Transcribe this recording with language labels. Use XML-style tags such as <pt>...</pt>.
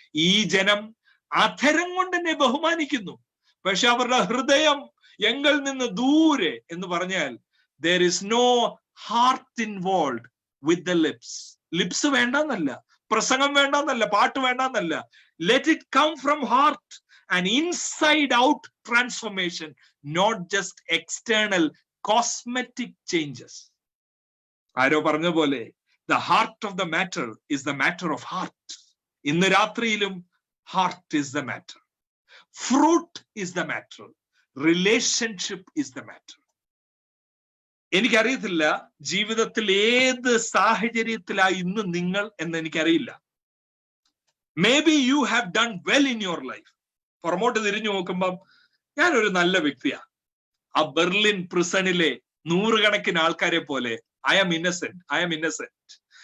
<ml>ഈ ജനം അധരം കൊണ്ട് എന്നെ ബഹുമാനിക്കുന്നു, പക്ഷെ അവരുടെ ഹൃദയം എങ്കിൽ നിന്ന് ദൂരെ എന്ന് പറഞ്ഞാൽ</ml> <en>there is no heart involved with the lips.</en> <ml>Lips വേണ്ടെന്നല്ല, പ്രസംഗം വേണ്ടെന്നല്ല, പാട്ട് വേണ്ടെന്നല്ല.</ml> <en>Let it come from heart, an inside out transformation, not just external cosmetic changes.</en> <ml>ആരോ പറഞ്ഞ പോലെ</ml> <en>the heart of the matter is the matter of heart.</en> <ml>ഇന്ന് രാത്രിയിലും</ml> <en>heart is the matter, fruit is the matter, relationship is the matter.</en> <ml>എനിക്കറിയത്തില്ല ജീവിതത്തിൽ ഏത് സാഹചര്യത്തിലായി ഇന്ന് നിങ്ങൾ എന്ന് എനിക്കറിയില്ല.</ml> <en>Maybe you have done well in your life.</en> <ml>പുറമോട്ട് തിരിഞ്ഞു നോക്കുമ്പം ഞാനൊരു നല്ല വ്യക്തിയാ. ആ ബെർലിൻ പ്രിസണിലെ നൂറുകണക്കിന് ആൾക്കാരെ പോലെ</ml> <en>I am innocent.</en>